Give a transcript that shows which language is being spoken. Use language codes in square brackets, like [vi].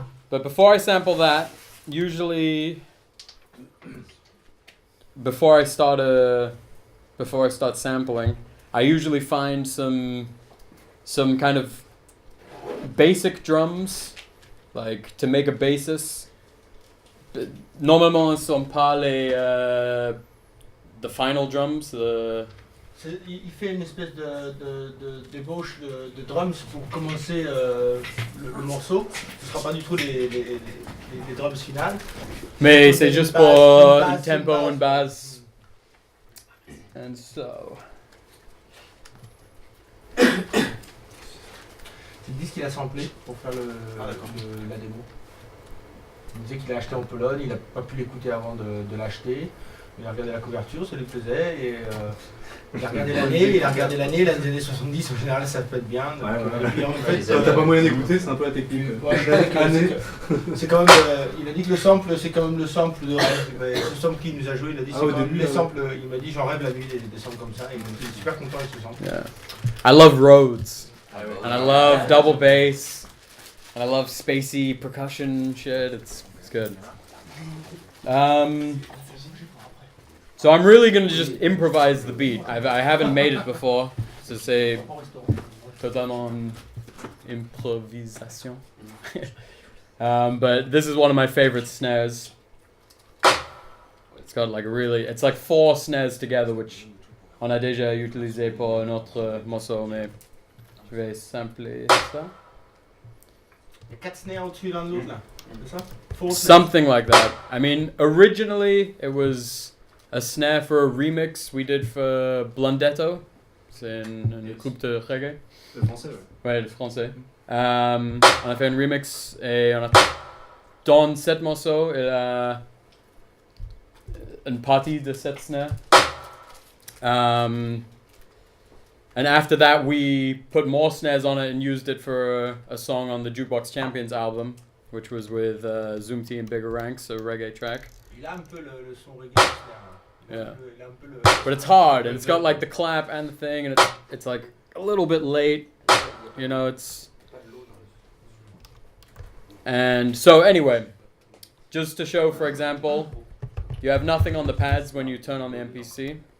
[en] But before I sample that, usually before I start sampling, I usually find some kind of basic drums, like to make a basis. [fr] Normalement, ce sont pas the final drums. Il fait une espèce d'ébauche de drums pour commencer le morceau. Ce ne sera pas du tout les drums finales. Mais c'est juste pour un tempo, une base. [en] And so. [fr] C'est le disque qu'il a samplé pour faire la démo. Il disait qu'il l'a acheté en Pologne, il n'a pas pu l'écouter avant de l'acheter. Il a regardé la couverture, ça lui plaisait et Il a regardé l'année, les années 70 en général ça peut être bien. Donc, et en fait, quand t'as pas moyen d'écouter, c'est un peu la technique. C'est quand même, il a dit que le sample, c'est quand même le sample de rêve. Ce sample qu'il nous a joué, il a dit c'est quand même les samples, il m'a dit j'en rêve la nuit des samples comme ça, et donc il est super content avec ce sample. [en] Yeah. I love Rhodes, and I love double bass, and I love spacey percussion shit, it's good. So I'm really going to just improvise the beat. I haven't made it before, so c'est totalement improvisation. But this is one of my favorite snares. [fr] It's got like it's like 4 snares together, which on a déjà utilisé pour un autre morceau, mais je vais sampler ça. Il y a 4 snares au-dessus l'un de l'autre là, c'est ça? [en] Something like that. I mean, originally it was a snare for a remix we did for Blondetto. [fr] C'est un groupe de reggae. Le français, ouais. Ouais, le français. On a fait un remix et on a dans cet morceau, il a une partie de cette snare. [en] And after that, we put more snares on it and used it for a song on the Jukebox Champions album, which was with Zoom T and Bigger Ranks, a reggae track. [fr] Il a un peu le son reggae snare. [en] Yeah. But it's hard, and it's got like the clap and the thing, and it's like a little bit late, you know, it's... And so anyway, just to show, for example, you have nothing on the pads when you turn on the MPC.